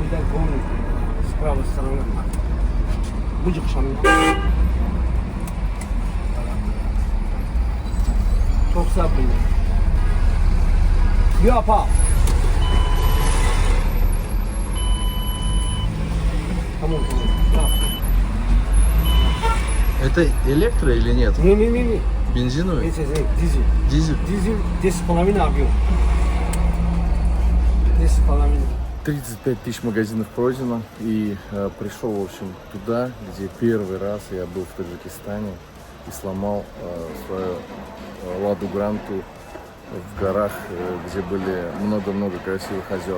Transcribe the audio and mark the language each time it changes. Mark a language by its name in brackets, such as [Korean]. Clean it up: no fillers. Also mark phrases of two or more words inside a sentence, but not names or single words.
[Russian] Вон с правой стороны. Будет шамин. [Turkish] Çok sabrlı. Yapma. Tamam. [Russian] Это электро или нет? Не. Бензиновый? Дизель. Дизель? Дизель 10,5 объем. 10,5. 35 тысяч магазинов пройдено. И пришел, в общем, туда, где первый раз я был в Таджикистане и сломал свою Ладу Гранту в горах, где были много-много красивых озер.